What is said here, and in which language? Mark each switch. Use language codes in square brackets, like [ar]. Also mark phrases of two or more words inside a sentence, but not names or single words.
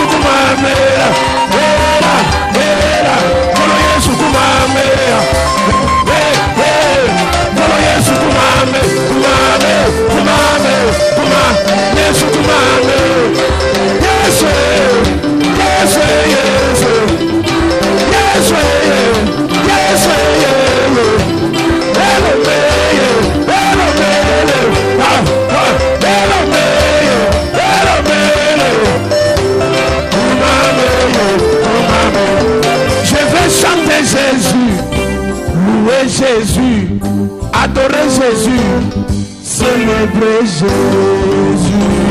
[ln] kumamela, ela, ela, kolo Yesu kumamela, kolo Yesu kumame, kumame, kumame, kumame, Yesu kumame, Yesu, Yesu, Yesu, Yesu, Yesu, [fr] chanter Jésus, louer Jésus, adorer Jésus, célébrer Jésus.